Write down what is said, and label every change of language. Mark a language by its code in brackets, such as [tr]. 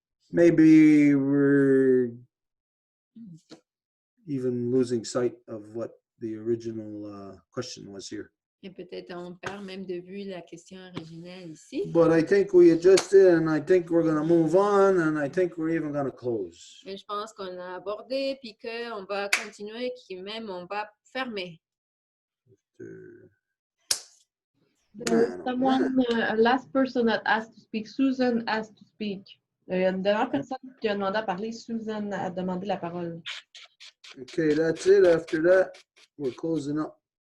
[en] Maybe we're even losing sight of what the original question was here. [fr] Et peut-être on perd même de vue la question originelle ici. [en] But I think we adjusted, and I think we're going to move on, and I think we're even going to close. [fr] Mais je pense qu'on a abordé, puis qu'on va continuer, même on va fermer. [en] There's someone, a last person that asked to speak. Susan asked to speak. [fr] Il y a une dernière personne qui a demandé à parler. Susan a demandé la parole. [en] Okay, that's it. After that, we're closing up.